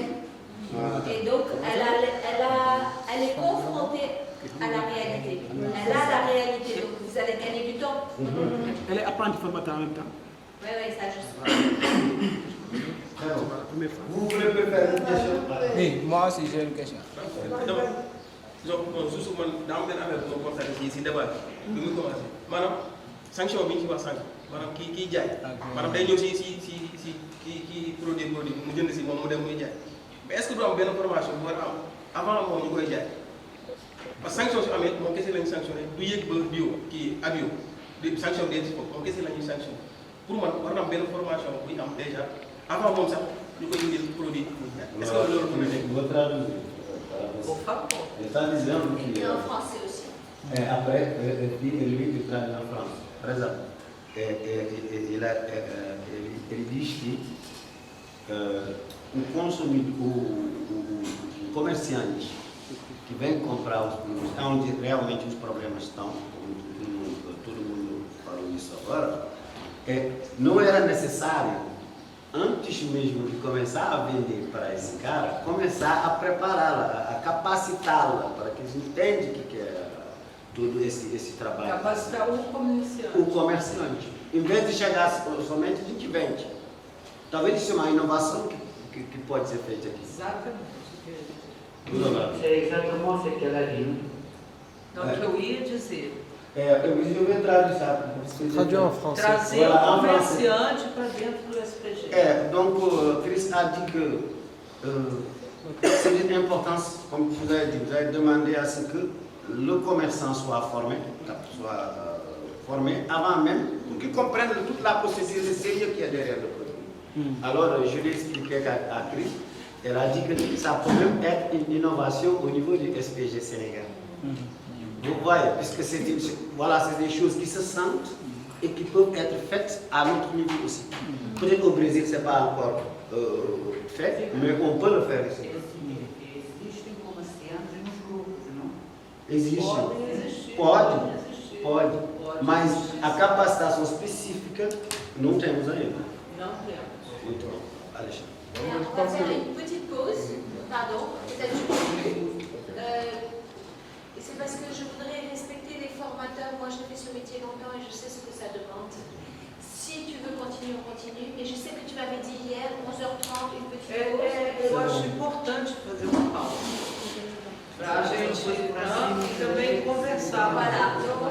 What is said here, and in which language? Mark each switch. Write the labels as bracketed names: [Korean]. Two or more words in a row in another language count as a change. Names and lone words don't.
[French] Et donc, elle est confrontée à la réalité. Elle a la réalité, donc vous allez gagner du temps. Elle est apprentie formateur en même temps. Oui, oui, ça je sais. Très bon. Vous voulez me faire une question? Oui, moi aussi j'ai une question. donc juste [Wolof] man daa am benn affaire bu ma constaté si débat bi muy commencé maanaam sanction bi ñu ci wax sànq maanaam kii jaay maanaam day ñëw si kii produit mu jënd si moom mu dem muy jaay [French] mais est-ce que [Wolof] du am benn formation bu war a am avant moom ñu koy jaay [French] parce que [Wolof] sanction su amee moom kese lañu sanctionné du yëg ba bio kii abio di sanction des foofu moom kese la ñuy sanctionné pour man war na am benn formation buy am [French] déjà avant [Wolof] moom sax ñu koy indil produit muy jaay [French] est-ce que [Wolof] loolu mën na nekk [French] Les traduisants qui. Et en français aussi. Et après, lui, il traduit en France. Par exemple, [Portuguese] ele diz que o consumidor, o comerciante que vem comprar os produtos, onde realmente os problemas estão, como todo mundo falou isso agora, não era necessário, antes mesmo de começar a vender para esse cara, começar a prepará-la, a capacitá-la, para que eles entendam o que é todo esse trabalho. Capacitar o comerciante. O comerciante. Em vez de chegar somente, a gente vende. Talvez isso é uma inovação que pode ser feita aqui. Exatamente. [French] C'est exactement ce qu'elle a dit. [Portuguese] Então, o que eu ia dizer. Eu vou traduzir, sabe? [French] Traduit en français. [Portuguese] Trazer o comerciante para dentro do SPG. [French] Donc, Chris a dit que c'est une importance, comme vous avez dit, vous avez demandé à ce que le commerçant soit formé avant même, pour qu'il comprenne toute la procédure de sérieux qu'il y a derrière le produit. Alors, je l'ai expliqué à Chris, elle a dit que ça peut même être une innovation au niveau du SPG Sénégal. Vous voyez, puisque c'est des choses qui se sentent et qui peuvent être faites à notre niveau aussi. Peut-être au Brésil, ce n'est pas encore fait, mais on peut le faire ici. [Portuguese] Existem comerciantes nos grupos, não? Existe. Pode. Mas a capacitação específica não temos ainda. Não temos. Muito bom. Alexandre. [French] On va faire une petite pause, pardon, peut-être et c'est parce que je voudrais respecter les formateurs. Moi, je fais ce métier longtemps et je sais ce que ça demande. Si tu veux continuer, on continue. Mais je sais que tu m'avais dit hier, 11h30, une petite pause. [Portuguese] Eu acho importante fazer uma pausa. Para a gente e também conversar. [French] Voilà, donc